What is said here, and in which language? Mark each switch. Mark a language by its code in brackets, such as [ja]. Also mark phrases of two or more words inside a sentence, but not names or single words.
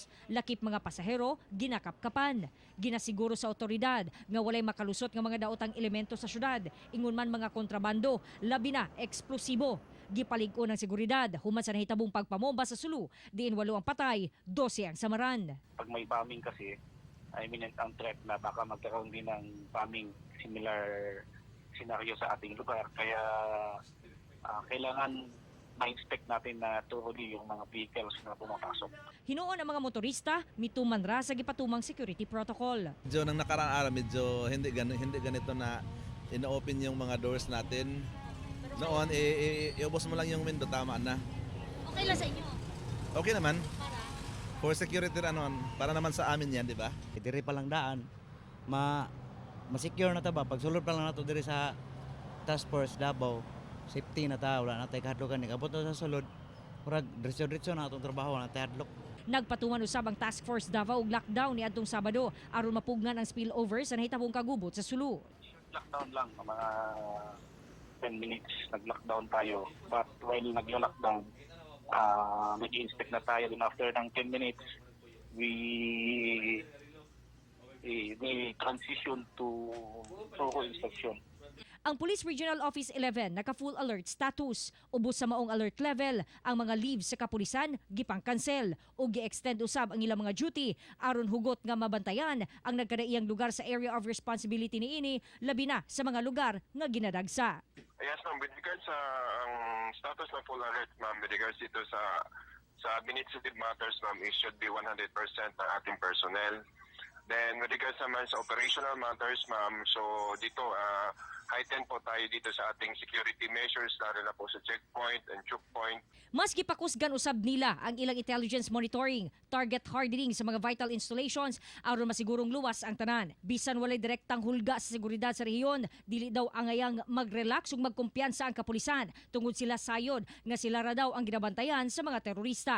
[ceb] Lakip mga pasahero, ginakapkapan. Ginasiguro sa otoridad nga walay makalusot nga mga daotang elemento sa syudad, ingon man mga kontrabando, labi na eksplosibo. Gipalig-o ng seguridad, human sa nahitabong pagpamomba sa Sulu, diin 8 ang patay, 12 ang samaran. [tl] Pag may bombing kasi, imminent ang threat na baka magkaroon din ng bombing [en] similar scenario [tl] sa ating lugar. Kaya kailangan ma-inspect natin na thoroughly yung mga vehicles na pumapasok. [ceb] Hinuon ang mga motorista, mituman ra sa gipatumang security protocol. [tl] Medyo nang nakaraang araw, medyo hindi ganito na ina-open yung mga doors natin. Noon, iubos mo lang yung window, tama na. Okay lang sa inyo? Okay naman. Para? [en] For security, [tl] para naman sa amin yan, di ba? [ceb] Diri pa lang daan, ma-secure na ta ba? Pag sulod pa lang nato diri sa Task Force Davao, safety na ta, wala na tayo kahadlokan. Abot na sa sulod, murag diretso na atong trabaho, wala na tayo hadlok. Nagpatuman usab ang Task Force Davao og lockdown ni adtong Sabado aron mapugnan ang spillover sa nahitabong kagubot sa Sulu. [tl] Lockdown lang, mga 10 minutes nag-lockdown tayo. [en] But while [tl] nag-lockdown, nag-inspect na tayo. [en] Then after ng 10 minutes, we transition to thorough inspection. [ceb] Ang Police Regional Office 11 naka- [en] full alert status. [ceb] Ubos sa maong alert level, ang mga leaves sa kapulisan gipang-cancel o gi-extend usab ang ilang mga duty aron hugot nga mabantayan ang nagkadaiyang lugar sa [en] area of responsibility [ceb] niini, labi na sa mga lugar nga ginadagsa. [en] Yes, ma'am. With regards sa ang status ng full alert, ma'am, with regards [tl] dito sa [en] administrative matters, ma'am, it should be 100% [tl] ng ating [en] personnel. [tl] Then with regards naman sa [en] operational matters, [tl] ma'am, so dito heighten po tayo dito sa ating [en] security measures, [tl] lalo na po sa [en] checkpoint and choke point. [ceb] Mas gipakusgan usab nila ang ilang [en] intelligence monitoring, target hardening [ceb] sa mga [en] vital installations [ceb] aron masigurong luwas ang tanan. Bisan walay direktang hulga sa seguridad sa rehiyon, dili daw angayang mag-relax ug magkumpiyansa ang kapulisan tungod sila sayod nga sila ra daw ang ginabantayan sa mga terorista.